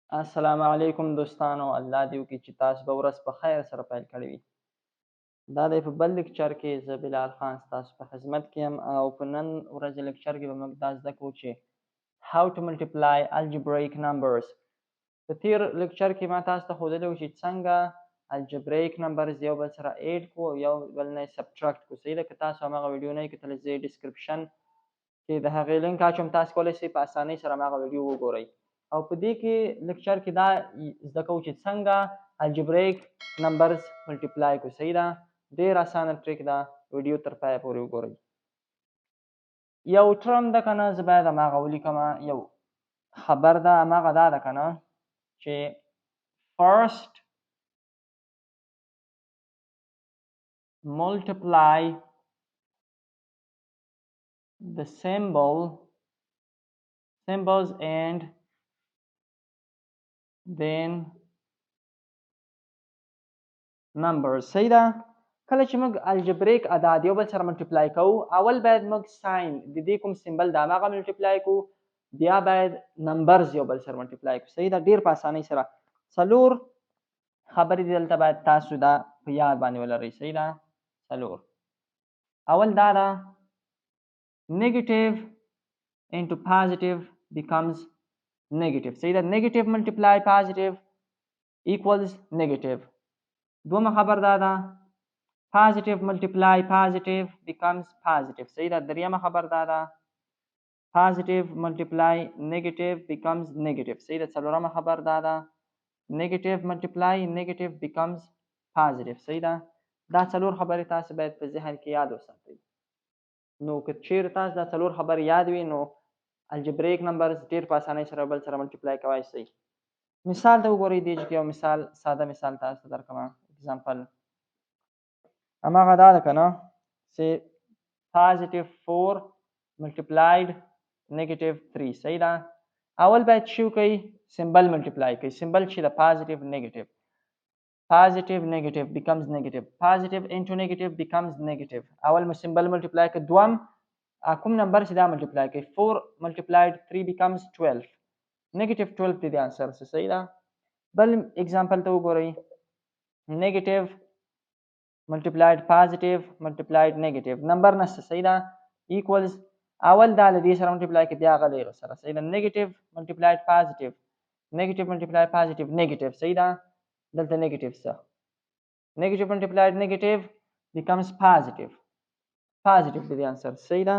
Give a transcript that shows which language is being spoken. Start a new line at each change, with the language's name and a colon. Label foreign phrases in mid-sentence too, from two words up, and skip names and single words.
Pashto: السلام علیکم دوستانو، الله دې وکړي چې تاسو به ورځ په خیر سره پیل کړې وي. دا دی په بل لیکچر کې زه بلال خان ستاسو په خدمت کې یم او په نن ورځ لیکچر کې به موږ دا زده کوو چې
English: how to multiply algebraic numbers.
Pashto: په تیر لیکچر کې ما تاسو ته ښودلی وو چې څنګه
English: algebraic numbers
Pashto: یو بل سره ایډ کړو او یو بل نه سبټرکټ کړو. صحیح ده؟ که تاسو هماغه ویډیو نه یې کتلی زه ډسکرپشن کې د هغې لینک اچوم، تاسو کولی شئ په اسانۍ سره هماغه ویډیو وګورئ. او په دې کې لیکچر کې دا زده کوو چې څنګه الجبریک نمبرز ملټیپلای کړو. صحیح ده؟ ډېر اسانه ټریک ده، ویډیو تر پایه پورې وګورئ. یو ټرم ده که نه، زه باید هماغه ولیکمه. یو خبر ده هماغه دا ده که نه چې
English: first multiply the symbols and then numbers.
Pashto: صحیح ده؟ کله چې موږ الجبریک اعداد یو بل سره ملټیپلای کوو، اول باید موږ ساین د دې کوم سمبل د هماغه ملټیپلای کوو، بیا باید نمبرز یو بل سره ملټیپلای کوو. صحیح ده؟ ډېر په اسانۍ سره. څلور خبرې دي دلته باید تاسو دا په یاد باندې ولرئ. صحیح ده؟ څلور. اول دا ده
English: negative into positive becomes negative.
Pashto: صحیح ده؟
English: negative multiply positive equals negative.
Pashto: دومه خبر دا ده
English: positive multiply positive becomes positive.
Pashto: صحیح ده؟ دریمه خبر دا ده
English: positive multiply negative becomes negative.
Pashto: صحیح ده؟ څلورمه خبر دا ده
English: negative multiply negative becomes positive.
Pashto: صحیح ده؟ دا څلور خبرې تاسو باید په ذهن کې یاد وساتئ. نو که چیرې تاسو دا څلور خبرې یاد وي نو الجبریک نمبرز ډېر په اسانۍ سره بل سره ملټیپلای کوای شئ. مثال ته وګورئ. دې کې یو مثال، ساده مثال تاسو ته درکړم. اگزامپل هماغه دا ده که نه چې
English: positive 4 multiplied negative 3.
Pashto: صحیح ده؟ اول باید چې وکړئ سمبل ملټیپلای کوئ. سمبل چې د
English: positive negative. positive negative becomes negative. positive into negative becomes negative.
Pashto: اول مو سمبل ملټیپلای کوئ. دوم کوم نمبر چې دا ملټیپلای کوئ
English: 4 multiplied 3 becomes 12.
Pashto: negative 12 دی د انسر. صحیح ده؟ بل اگزامپل ته وګورئ.
English: negative multiplied positive multiplied negative.
Pashto: نمبر نشته. صحیح ده؟ equals اول دا له دې سره ملټیپلای کوي، بیا هغه له سره. صحیح ده؟
English: negative multiplied positive negative multiplied positive negative.
Pashto: صحیح ده؟ دلته
English: negative څه negative multiplied negative becomes positive.
Pashto: positive دی د انسر. صحیح ده؟